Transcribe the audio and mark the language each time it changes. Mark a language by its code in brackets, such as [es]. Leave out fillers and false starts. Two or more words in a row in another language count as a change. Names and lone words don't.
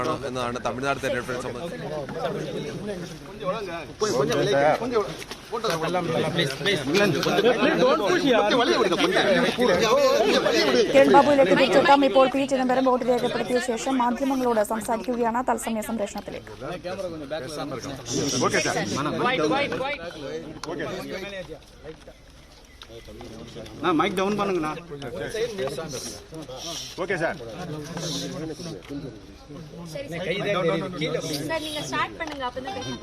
[ml] വേണം എന്നാണ് തമിഴ്നാട് തെരഞ്ഞെടുപ്പിനെ സംബന്ധിച്ച്. കിരൺ ബാബുവിലേക്ക് തിരിച്ചെത്താം. ഇപ്പോൾ പി ചിദംബരം വോട്ട് രേഖപ്പെടുത്തിയ ശേഷം മാധ്യമങ്ങളോട് സംസാരിക്കുകയാണ് തത്സമയ സംപ്രേഷണത്തിലേക്ക്. [en] mic down [ta] பண்ணுங்கண்ணா. [en] okay sir. [ta] நீங்க ஸ்டார்ட் பண்ணுங்க. அப்பதான்